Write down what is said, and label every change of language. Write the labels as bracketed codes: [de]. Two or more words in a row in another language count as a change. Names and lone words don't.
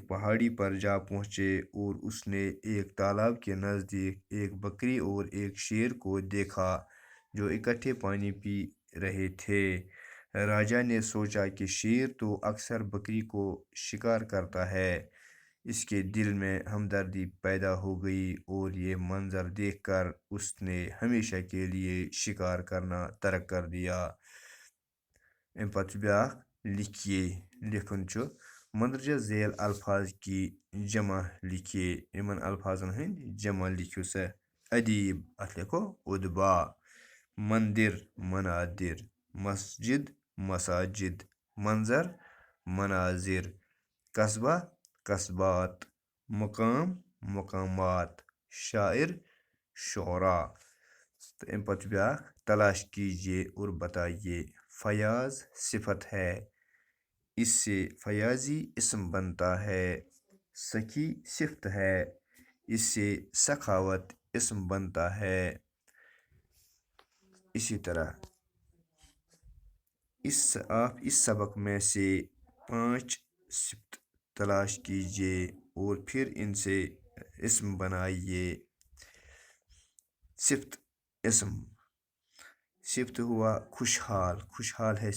[ur] پہاڑی پر جا پہنچے اور اس نے ایک تالاب کے نزدیک ایک بکری اور ایک شیر کو دیکھا جو اکٹھے پانی پی رہے تھے راجا نے سوچا کہ شیر تو اکثر بکری کو شکار کرتا ہے اس کے دل میں ہمدردی پیدا ہو گئی اور یہ منظر دیکھ کر اس نے ہمیشہ کے لیے شکار کرنا ترک کر دیا [ks] اَمہِ پتہٕ چھُ بیٛاکھ لکھیے لیکھُن چھُ [ur] مندرجہ ذیل الفاظ کی جمع لکھیے [ks] یِمن الفاظن ہٕنٛدۍ جمع لیکھِو سا ادیب اتھ لیکھو ادبا مندر منادر مسجد [ur] مساجد منظر مناظر قصبہ قصبات مقام مقامات شاعر شعراء [ks] تو اَمہِ پتہٕ چھُ بیٛاکھ [ur] تلاش کیجیے اور بتائیے فیاض صفت ہے اس سے فیاضی اسم بنتا ہے سخی صفت ہے اس سے سخاوت اسم بنتا ہے اسی طرح آپ اس سبق میں سے 5 صفت تلاش کیجیے اور پھر ان سے اسم بنائیے صفت اسم صفت ہوا خوشحال خوشحال ہے